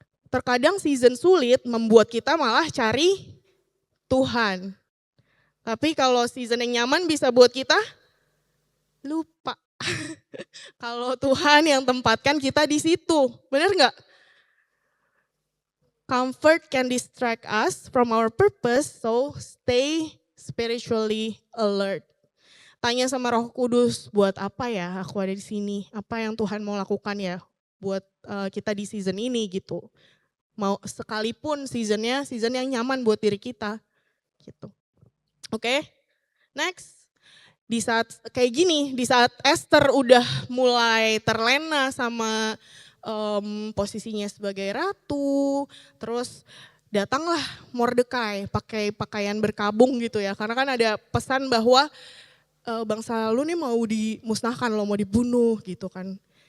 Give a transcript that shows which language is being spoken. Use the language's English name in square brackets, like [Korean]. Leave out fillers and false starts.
[Indonesian] Terkadang season sulit membuat kita malah cari Tuhan. Tapi kalau season yang nyaman bisa buat kita lupa. Kalau Tuhan yang tempatkan kita di situ, benar nggak? [English] Comfort can distract us from our purpose, so stay spiritually alert. [Indonesian] Tanya sama Roh Kudus, buat apa ya aku ada di sini? Apa yang Tuhan mau lakukan ya buat kita di season ini gitu. Mau sekalipun seasonnya season yang nyaman buat diri kita gitu. Oke, next. Di saat kayak gini, di saat Esther udah mulai terlena sama posisinya sebagai ratu, terus datanglah Mordekai pakai pakaian berkabung gitu ya, karena kan ada pesan bahwa bangsa lu nih mau dimusnahkan, lo mau dibunuh gitu kan.